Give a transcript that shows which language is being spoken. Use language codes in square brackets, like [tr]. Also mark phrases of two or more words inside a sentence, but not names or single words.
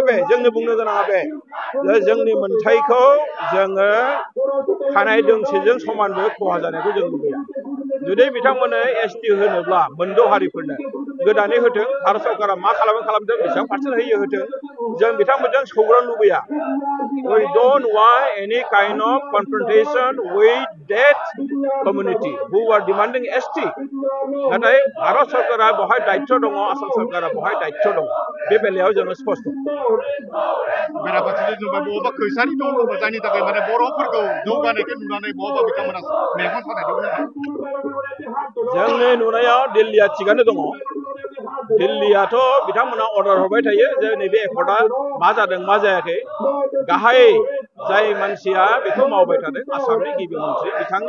[brx] बे जोंनो बुंनो गोनाङा बे जोंनि मोनथायखौ जोङो खानाय दोंसेजों समानबो खहा जानायखौ जों लुबैया जुदि बिथांमोननो एसटि होनोब्ला मोनद' हारिफोरनो गोदानै होथों भारत सरकारा मा खालामदों बेसेबां पार्सेन्ट होयो होथों जों बिथांमोनजों सौग्रां लुबैया [en] we don't want any kind of confrontation with that community who are demanding ST [brx] नाथाय भारत सरकारा बहाय दायित्व दङ आसाम सरकारा बहाय दायित्व दङ बे बेलायाव जोङो स्पष्ट बेराफारसेथिं जोंबा बबेबा खैसारि दङ जायनि थाखाय माने बर'फोरखौ जौगानायखौ नुनानै बबेबा बिथांमोना मेगन सानायखौ जोंनि नुनायाव दिल्लीया थिगानो दङ दिल्लीयाथ' बिथांमोना अर्डार हरबाय थायो जे नैबे एकर्डआ मा जादों मा जायाखै गाहाय जाय मानसिया बेखौ मावबाय थादों आसामनि गिबि मन्थ्रि बिथांनि